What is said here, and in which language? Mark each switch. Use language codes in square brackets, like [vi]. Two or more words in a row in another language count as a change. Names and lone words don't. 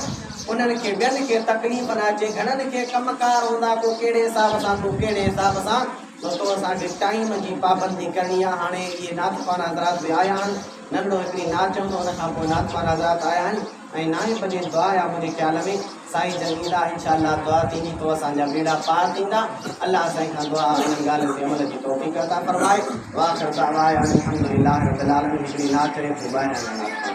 [sd] उन्हनि खे ॿियनि खे तकलीफ़ न अचे घणनि खे कमकार हूंदा को कहिड़े हिसाब सां को कहिड़े हिसाब सां तो असांखे टाइम जी पाबंदी करणी आहे हाणे इहे नातखान हज़रात बि आया आहिनि नंढो हिकिड़ी नाच हूंदो हुन खां पोइ नातखान हज़रात आया आहिनि ऐं 9 बजे दुआ आहे मुंहिंजे ख्याल में साईं जन ईंदा [ar] إن شاء الله [sd] दुआ थींदी तो असांजा बेड़ा पार थींदा अल्लाह साईं खां दुआ उन्हनि ॻाल्हियुनि ते अमल जी तौफ़ीक़ अता फरमाए [ar] وآخر دعوانا الحمد لله رب العالمين [sd] हिकिड़ी नाच रे